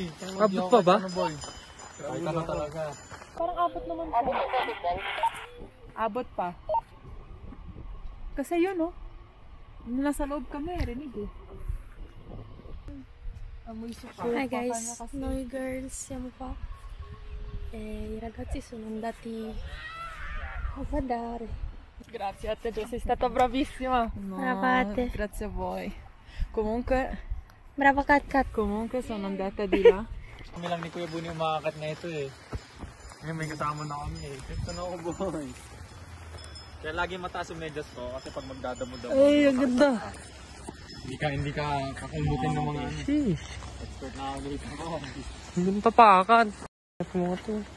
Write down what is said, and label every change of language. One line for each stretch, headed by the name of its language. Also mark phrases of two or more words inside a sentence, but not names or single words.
Filipino: Abot pa ba? Kahit ano talaga. Parang abot naman po. Abot pa. Kasi yun, oh. Nasa loob kami, rinig eh. Amoy suka.
English: Hi guys,
Italian: noi girls, siamo qua. E i ragazzi sono andati a badare. Grazie a te, sei stata bravissima. Brava a te. Grazie a voi. Comunque, Brava Kat Kat. comunque sono andata di là.
Filipino: Kami lang ni Kuya Buni yung makakat na ito eh. Ngayon may kasama na kami eh. Ito na ako boy. Kaya lagi mataas yung medyas ko kasi pag magdadamo-damo. Ay, ang ganda. Hindi ka kakumbutin ng mga ano. Sheesh. Expert na ako dito mo. Hindi mo tapakan. Ito mo ito.